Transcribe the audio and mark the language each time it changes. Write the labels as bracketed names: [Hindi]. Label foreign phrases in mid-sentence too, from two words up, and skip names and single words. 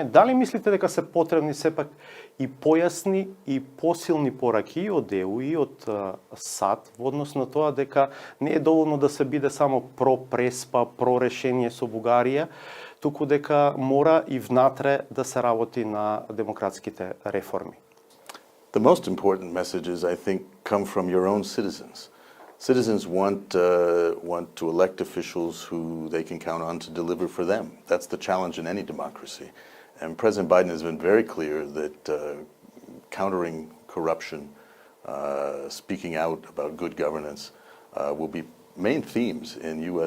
[Macedonian] Дали мислите дека се потребни сепак и појасни и посилни пораки и од ЕУ и од САД во однос на тоа дека не е доволно да се биде само про-преспа, про-решение со Бугарија, туку дека мора и внатре да се работи на демократските реформи? [English] The most important messages, I think, come from your own citizens. Citizens want to elect officials who they can count on to deliver for them. That's the challenge in any democracy. And President Biden has been very clear that countering corruption, speaking out about good governance, will be main themes in U.S.